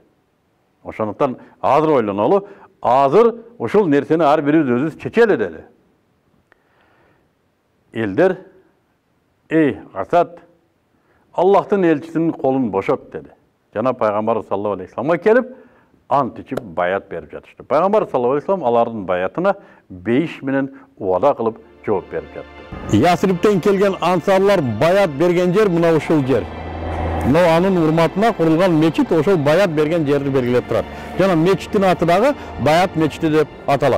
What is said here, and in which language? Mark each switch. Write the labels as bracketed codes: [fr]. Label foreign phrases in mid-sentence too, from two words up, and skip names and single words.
[ky] Ошондуктан азыр ойлонолу, азыр ушул нерсени ар бирибиз өзүбүз чечели деди. Элдер, Асад, Аллахтын элчисинин колун бошот деди. Жана Пайгамбар [ar] صلى الله عليه وسلمга [ky] келип, ант ичип баят берип жатышты. Пайгамбар [ar] صلى الله عليه وسلم [ky] алардын баятына бейиш менен убада кылып жооп берип жатты. Ясриптен келген ансарлар баят берген жер мына ушул жер. Мына анын урматына курулган мечит ошол баят берген жерди белгилеп турат. Жана мечиттин аты дагы Баят мечити деп аталат.